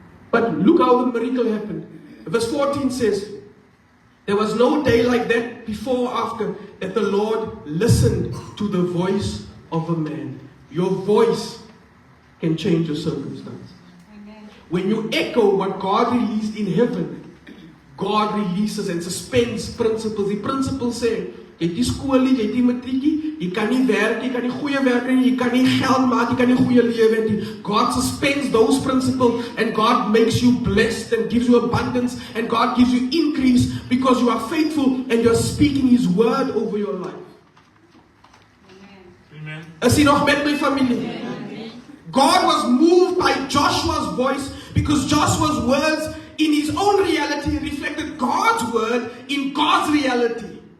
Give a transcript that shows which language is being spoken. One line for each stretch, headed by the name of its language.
English: But look how the miracle happened. Verse 14 says, there was no day like that before or after that the Lord listened to the voice of a man. Your voice can change your circumstances. Amen. When you echo what God released in heaven, God releases and suspends principles.
Afrikaans: Die principles sê, jy het die skool nie, jy het die matriekie, jy kan nie werk, jy kan nie goeie werk nie, jy kan nie geld maak, jy kan nie goeie lewe nie.
English: God suspends those principles and God makes you blessed and gives you abundance and God gives you increase because you are faithful and you are speaking His word over your life. Amen.
Afrikaans: Is jy nog met my familie?
English: Amen. God was moved by Joshua's voice because Joshua's words in his own reality reflected God's word in God's reality.